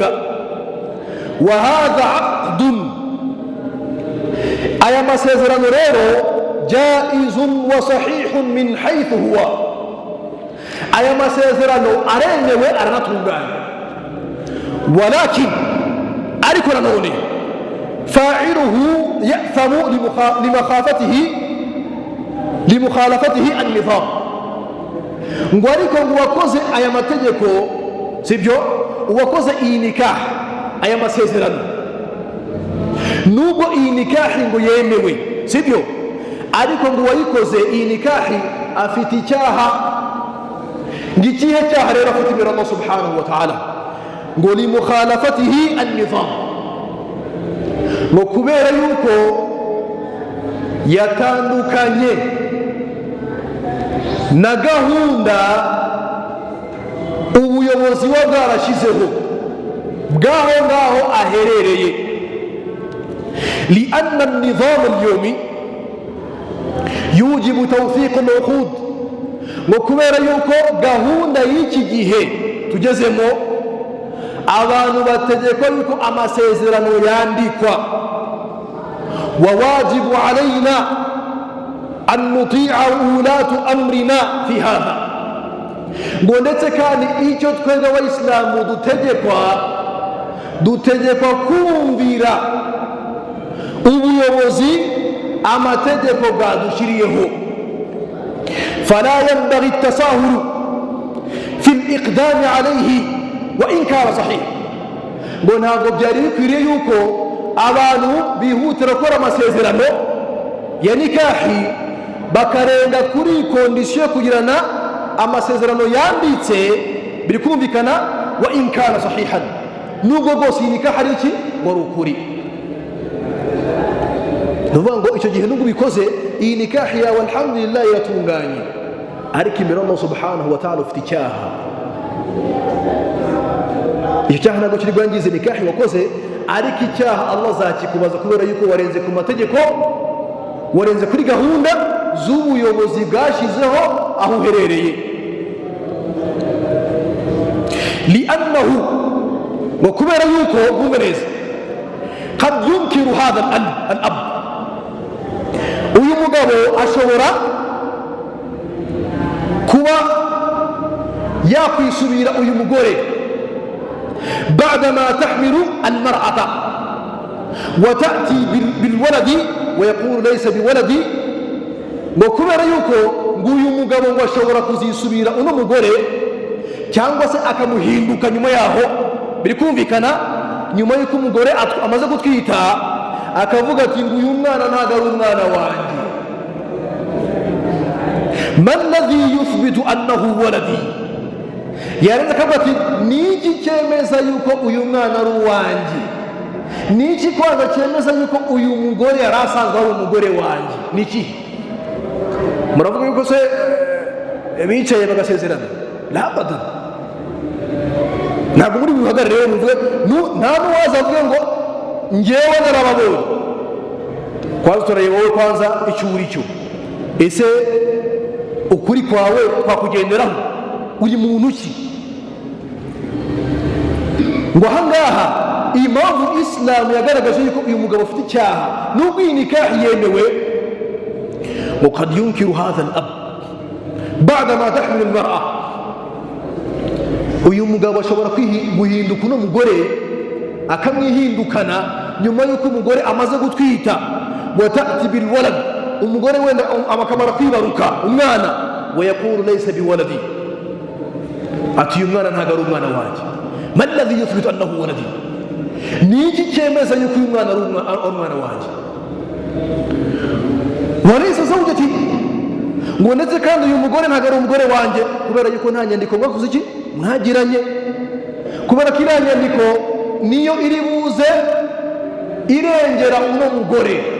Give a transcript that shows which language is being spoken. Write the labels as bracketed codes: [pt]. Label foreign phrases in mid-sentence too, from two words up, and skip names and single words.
[ar] وهذا عقد, [rw] aya masezerano rero [ar] جائز وصحيح من حيث هو, [rw] aya masezerano aremewe aranatunganye. walakin, ariko nanone [ar] فاعله يأثم لمخالفته النظام, [rw] ngo ariko ngo wakoze aya mategeko, sibyo, uwakoze iyi nikahi, aya masezerano, nubwo iyi nikahi ngo yemewe, sibyo, ariko ngo uwayikoze iyi nikahi afite icyaha. ngikihe cyaha rero afite imbere [ar] الله سبحانه وتعالى? [rw] ngo [ar] لمخالفته النظام, [rw] ngo kubera yuko yatandukanye na gahunda ubuyobozi wa bwarashyizeho bwaho ngaho aherereye. [ar] لأن النظام اليومي يوجب توثيق العقود, [rw] ngo kubera yuko gahunda y'iki gihe tugezemo abantu bategekwa yuko amasezerano yandikwa. [ar] والواجب علينا أن نطيع ولاة أمرنا في هذا, [rw] ngo ndetse kandi icyo twebwe abayisilamu dutegekwa kumvira ubuyobozi amategeko bwadushyiriyeho. [ar] فلا ينبغي التساهل في الإقدام عليه وإن كان صحيح, [rw] ngo ntabwo byari bikwiriye yuko abantu bihutira gukora amasezerano ya nikahi bakarenga kuri kondisiyo kugirana amasezerano yanditse biri kumvikana, [ar] وإن كان صحيحا, [rw] nubwo rwose iyi nikaha ari iki wari ukuri. ni ukuvuga ngo icyo gihe nubwo ubikoze iyi nikahi yawe alhamdulillah iratunganye, ariko imbere [ar] الله سبحانه وتعالى [rw] ufite icyaha. icyo cyaha [ar] ntabwo kiri [rw] bwangize nikahi wakoze, ariko icyaha Allah azakikubaza kubera yuko warenze ku mategeko, warenze kuri gahunda z'ubuyobozi bwashyizeho aho uherereye. li'annahu, ngo kubera yuko bumve neza, [ar] قد ينكر هذا الأب, [rw] uyu mugabo ashobora kuba yakwisubira uyu mugore [ar] بعدما تحمل المرأة وتأتي بالولد ويقول ليس بولدي. [rw] ngo kubera yuko nguyu mugabo ngo ashobora kuzisubira uno mugore cyangwa se akamuhinduka nyuma yaho, biri kumvikana, nyuma yuko umugore amaze gutwita akavuga ati nguyu mwana ntabwo ari umwana wanjye. [ar] من الذي يثبت أنه ولدي, [rw] yarenze akavuga ati niki cyemeza yuko uyu mwana ari uwanjye, niki kwanza cyemeza yuko uyu mugore yari asanzwe ari umugore wanjye, niki? muravuga yuko se bicaye bagasezerana? labada, ntabwo muri buhagarare rero muvuge nta n'uwaza avuge ngo ngewe narababonye. kwanza turareba wowe kwanza icyo uri cyo, ese ukuri kwawe kwakugenderaho uri muntu ki? ngo ahangaha iyi mpamvu Isilamu yagaragaje yuko uyu mugabo afite icyaha nubwo iyi nikahi yemewe. [ar] وقد ينكر هذا الأب بعدما تحمل المرأة, [rw] uyu mugabo ashobora guhinduka uno mugore akamwihindukana nyuma yuko umugore amaze gutwita. [ar] وتأتي بالولد, [rw] umugore wenda amakamara kwibaruka umwana, [ar] ويقول ليس بولدي, [rw] ati uyu mwana ntabwo ari umwana wanjye. [ar] من الذي يثبت أنه ولدي, [rw] niki cyemeza yuko uyu mwana ari umwana wanjye? [ar] وليست زوجتي, [rw] ngo ndetse kandi uyu mugore ntabwo ari umugore wanjye, kubera yuko nta nyandiko mwakoze iki mwagiranye, kubera ko iriya nyandiko niyo iri buze irengera uno mugore.